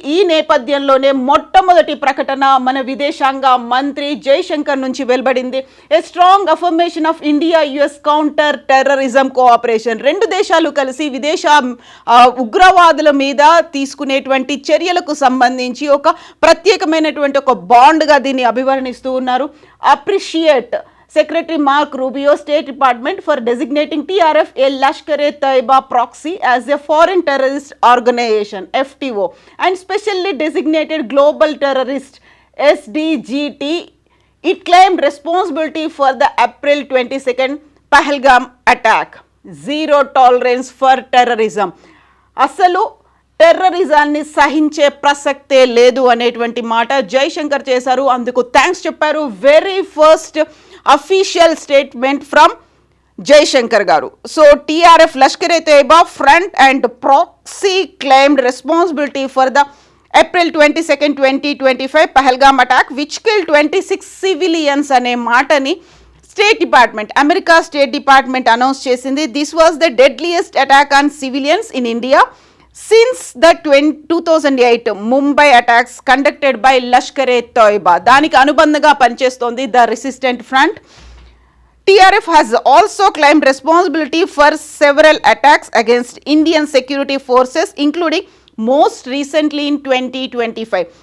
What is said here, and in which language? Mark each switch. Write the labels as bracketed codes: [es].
[te] ఈ నేపథ్యంలోనే మొట్టమొదటి ప్రకటన మన విదేశాంగ మంత్రి జైశంకర్ నుంచి వెలువడింది. [en] A strong affirmation of India US counter terrorism cooperation. [te] రెండు దేశాలు కలిసి విదేశ ఉగ్రవాదుల మీద తీసుకునేటువంటి చర్యలకు సంబంధించి ఒక ప్రత్యేకమైనటువంటి ఒక బాండ్గా దీన్ని అభివర్ణిస్తూ ఉన్నారు. [en] Appreciate Secretary Mark Rubio, State Department for designating TRF a Lashkar-e-Taiba proxy as a foreign terrorist organization FTO and specially designated global terrorist SDGT. It claimed responsibility for the April 22nd Pahalgam attack. Zero tolerance for terrorism. [te] అసలు టెర్రరిజాన్ని సహించే ప్రసక్తే లేదు అనేటువంటి మాట జైశంకర్ చేశారు. అందుకు thanks చెప్పారు. [en] Very first official statement from Jaishankar garu. So TRF Lashkar-e-Taiba front and proxy claimed responsibility for the April 22nd, 2025 Pahalgam attack which kill 26 civilians [te] అనే మాటని state department America state department announce చేసింది. [en] This was the deadliest attack on civilians in India since the 2008 Mumbai attacks conducted by Lashkar-e-Taiba. [te] దానికి అనుబంధంగా పనిచేస్తోంది the resistant front. [en] TRF has also claimed responsibility for several attacks against Indian security forces including most recently in 2025.